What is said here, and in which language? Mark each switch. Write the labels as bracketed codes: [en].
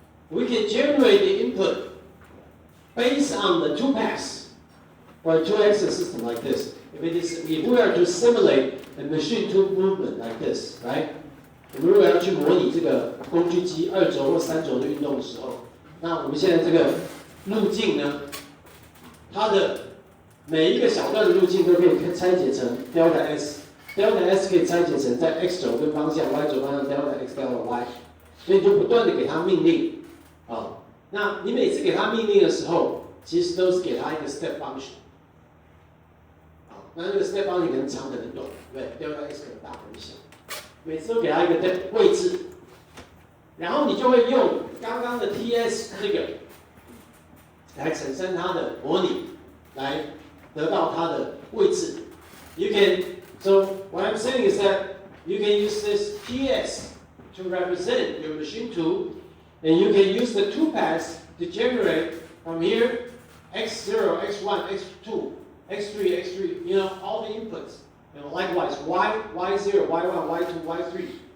[en] We can generate the input based on the 2-pass or a 2-axis system like this. If we are to simulate a machine tool movement like this, right? [zh] 如果要去模拟这个工具机2轴或3轴的运动的时候，那我们现在这个路径呢，它的每一个小段的路径都可以拆解成 delta s。delta s 可以拆解成在 x 轴跟方向 y 轴方向 delta x delta y， 所以你就不断的给它命令啊。那你每次给它命令的时候，其实都是给它一个 step function。那这个 step function 可能长可能短，对不对 ？delta x 可能大可能小，每次都给它一个位置，然后你就会用刚刚的 ts 这个来产生它的模拟，来得到它的位置。 [en] You can so what I'm saying is that you can use this ts to represent your machine tool, and you can use the 2-pass to generate from here x0, x1, x2. x3, x3, you know, all the inputs. You know, likewise, y0, y1, y2, y3.